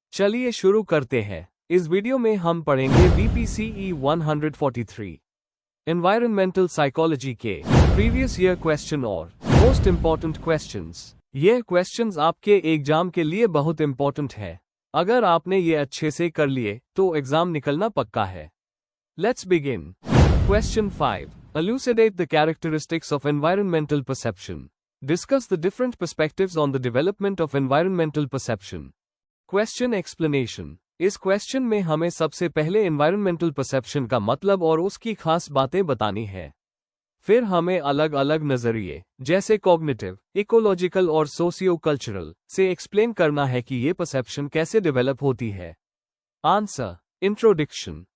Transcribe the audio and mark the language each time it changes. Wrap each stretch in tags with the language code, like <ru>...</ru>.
<hi>चलिए शुरू करते हैं। इस वीडियो में हम पढ़ेंगे BPCE 143 एनवायरमेंटल साइकोलॉजी के प्रीवियस ईयर क्वेश्चन और मोस्ट इम्पॉर्टेंट क्वेश्चंस। ये क्वेश्चंस आपके एग्जाम के लिए बहुत इम्पॉर्टेंट है। अगर आपने ये अच्छे से कर लिए तो एग्जाम निकलना पक्का है। Let's begin. Question 5.</hi> <en>Elucidate the characteristics of environmental perception. Discuss the different perspectives on the development of environmental perception. Question explanation.</en> <hi>इस क्वेश्चन में हमें सबसे पहले environmental perception का मतलब और उसकी खास बातें बतानी है। फिर हमें अलग अलग नजरिए जैसे कॉग्निटिव, इकोलॉजिकल और सोशियो कल्चरल से एक्सप्लेन करना है कि ये परसेप्शन कैसे डेवलप होती है। आंसर। इंट्रोडक्शन।</hi>